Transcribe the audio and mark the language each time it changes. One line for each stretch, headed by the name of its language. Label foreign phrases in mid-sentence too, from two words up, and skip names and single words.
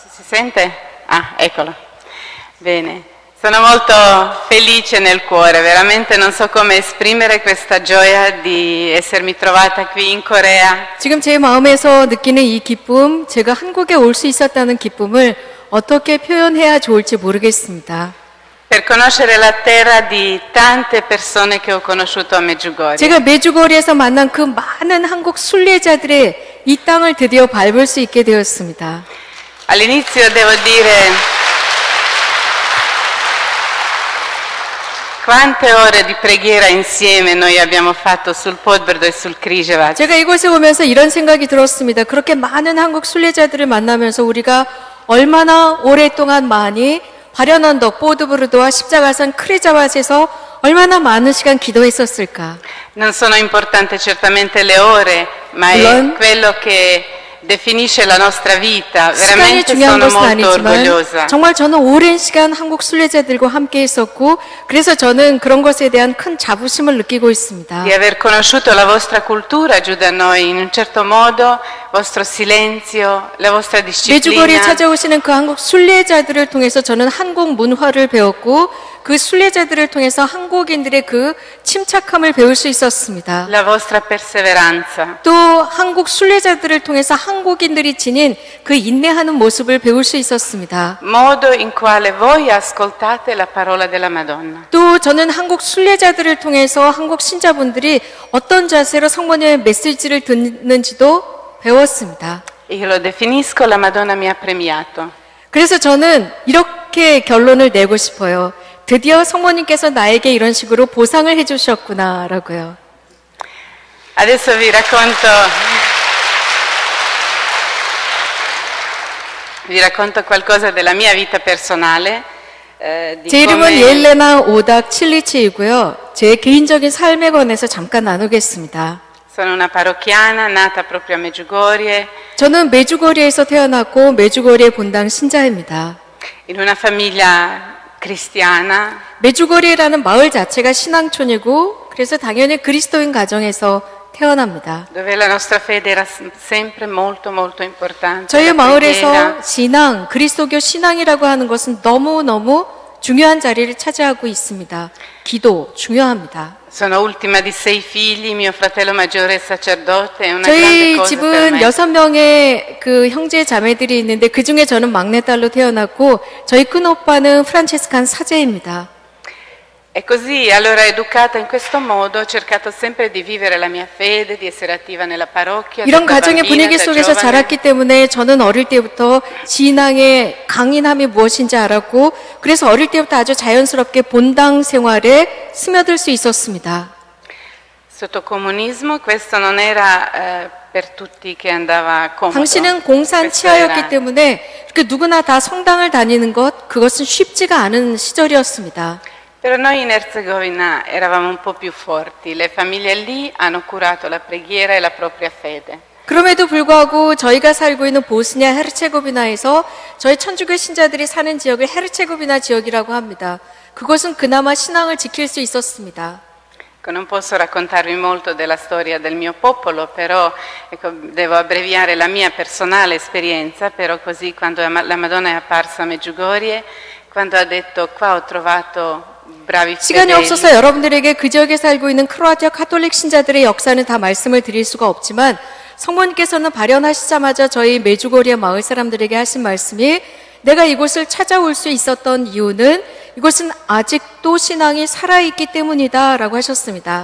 Italian: sente? Ah, eccolo. Bene. Sono molto felice nel cuore, veramente non so come esprimere questa gioia di essermi trovata qui in Corea.
Korean: 지금 제 마음에서 느끼는 이 기쁨, 제가 한국에 올 수 있었다는 기쁨을 어떻게 표현해야 좋을지 모르겠습니다.
Italian: Per conoscere la terra di tante persone che ho conosciuto a Medjugorje.
Korean: 제가 메주고리에서 만난 그 많은 한국 순례자들의 이 땅을 드디어 밟을 수 있게 되었습니다.
Italian: All'inizio devo dire quante ore di preghiera insieme noi abbiamo fatto sul Podbrdo e sul Križevac.
Korean: 제가 이곳에 오면서 이런 생각이 들었습니다. 그렇게 많은 한국 순례자들을 만나면서 우리가 얼마나 오랫동안 많이 발현언덕, 보드브르드와 십자가산 크리자vat에서 얼마나 많은 시간 기도했었을까.
Italian: Non sono importanti certamente le ore, ma è quello che definisce la nostra vita.
Korean: 시간이
Italian: Veramente
Korean: 중요한
Italian: sono
Korean: 것은
Italian: molto
Korean: 아니지만
Italian: orgogliosa.
Korean: 정말 저는 오랜 시간 한국 순례자들과 함께 있었고 그래서 저는 그런 것에 대한 큰 자부심을 느끼고 있습니다.
Italian: Di aver conosciuto la vostra cultura giù da noi in un certo modo, vostro silenzio, la vostra
Korean: 메주거리에
Italian: disciplina.
Korean: 찾아오시는 그 한국 순례자들을 통해서 저는 한국 문화를 배웠고 그 순례자들을 통해서 한국인들의 그 침착함을 배울 수 있었습니다.
Italian: La vostra perseveranza.
Korean: 또 한국 순례자들을 통해서 한국인들이 지닌 그 인내하는 모습을 배울 수 있었습니다.
Italian: Modo in quale voi ascoltate la parola della Madonna.
Korean: 또 저는 한국 순례자들을 통해서 한국 신자분들이 어떤 자세로 성모님의 메시지를 듣는지도 배웠습니다.
Italian: Io lo definisco, la Madonna mi ha premiato.
Korean: 그래서 저는 이렇게 결론을 내고 싶어요. 드디어 성모님께서 나에게 이런 식으로 보상을 해주셨구나라고요.
Italian: Adesso vi racconto qualcosa della mia vita personale. Di
Korean: 제 이름은
Italian: come
Korean: 옐레나 오닥 칠리치이고요. 제 개인적인 삶에 관해서 잠깐 나누겠습니다.
Italian: sono una parrocchiana nata proprio a Medjugorje,
Korean: 저는 메주거리에서 태어났고 메주거리의 본당 신자입니다.
Italian: in una famiglia cristiana.
Korean: 메주거리라는 마을 자체가 신앙촌이고 그래서 당연히 그리스도인 가정에서 태어납니다.
Italian: Dove la nostra fede era sempre molto molto importante.
Korean: 저희
Italian: La
Korean: 마을에서
Italian: preghiera.
Korean: 신앙, 그리스도교 신앙이라고 하는 것은 너무너무 중요한 자리를 차지하고 있습니다. 기도 중요합니다.
Italian: Sono ultima di 6 figli, mio fratello maggiore è sacerdote, è una grande
Korean: 저희
Italian: cosa per
Korean: 집은
Italian: me.
Korean: 6명의 그 형제 자매들이 있는데 그 중에 저는 막내딸로 태어났고 저희 큰오빠는 프란체스칸 사제입니다.
Italian: E così, allora educata in questo modo, ho cercato sempre di vivere la mia fede, di essere attiva nella parrocchia.
Korean: 이런
Italian: da
Korean: 가정의
Italian: bambina,
Korean: 분위기
Italian: da
Korean: 속에서
Italian: giovane.
Korean: 자랐기 때문에 저는 어릴 때부터 신앙의 강인함이 무엇인지 알았고 그래서 어릴 때부터 아주 자연스럽게 본당 생활에 스며들 수 있었습니다.
Italian: Sotto comunismo questo non era per tutti che andava comodo.
Korean: 당신은 공산
Italian: Questo era-
Korean: 치하였기 때문에 이렇게 누구나 다 성당을 다니는 것 그것은 쉽지가 않은 시절이었습니다.
Italian: Però noi in Erzegovina eravamo un po' più forti, le famiglie lì hanno curato la preghiera e la propria fede.
Korean: 그럼에도 불구하고 저희가 살고 있는 보스니아 헤르체고비나에서 저희 천주교 신자들이 사는 지역을 헤르체고비나 지역이라고 합니다. 그것은 그나마 신앙을 지킬 수 있었습니다.
Italian: Ecco, non posso raccontarvi molto della storia del mio popolo, però ecco, devo abbreviare la mia personale esperienza, però così quando la Madonna è apparsa a Medjugorje, quando ha detto qua ho trovato bravi
Korean: 시간이
Italian: fedeli,
Korean: 없어서 여러분들에게 그 지역에 살고 있는 크로아티아 카톨릭 신자들의 역사는 다 말씀을 드릴 수가 없지만 성모님께서는 발현하시자마자 저희 메주고리아 마을 사람들에게 하신 말씀이 내가 이곳을 찾아올 수 있었던 이유는 이곳은 아직도 신앙이 살아있기 때문이다 라고 하셨습니다.